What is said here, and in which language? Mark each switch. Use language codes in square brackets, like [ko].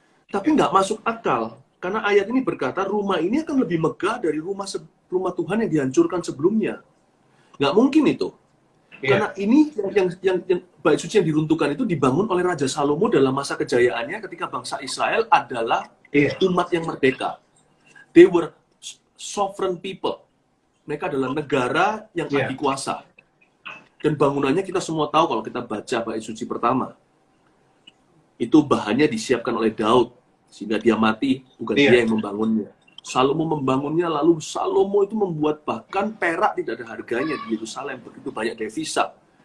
[id] Tapi nggak masuk akal, karena ayat ini berkata rumah ini akan lebih megah dari rumah Tuhan yang dihancurkan sebelumnya. Nggak mungkin itu. Karena ini yang bait suci yang diruntuhkan itu dibangun oleh Raja Salomo dalam masa kejayaannya ketika bangsa Israel adalah umat yang merdeka. [en] They were sovereign people. [id] Mereka adalah negara yang adikuasa. Dan bangunannya kita semua tahu kalau kita baca bait suci pertama. Itu bahannya disiapkan oleh Daud, sehingga dia mati, bukan dia yang membangunnya. Salomo membangunnya, lalu Salomo itu membuat bahkan perak tidak ada harganya di Yerusalem, begitu banyak devisa.